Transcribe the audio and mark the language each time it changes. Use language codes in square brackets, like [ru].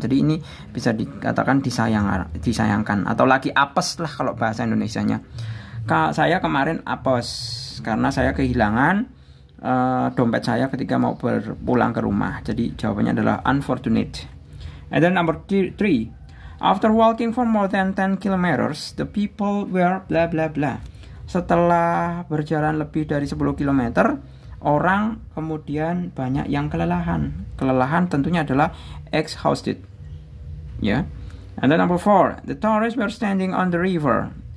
[id] Jadi ini bisa dikatakan disayangkan atau lagi apes lah kalau bahasa Indonesianya. Saya kemarin apes karena saya kehilangan dompet saya ketika mau berpulang ke rumah. Jadi jawabannya adalah unfortunate. [en] And then number 3, after walking for more than 10 kilometers, the people were blah blah blah. [id] Setelah berjalan lebih dari 10 km, orang kemudian banyak yang kelelahan. Kelelahan tentunya adalah exhausted, ya. [en] And then number 4, the tourists were standing on the river.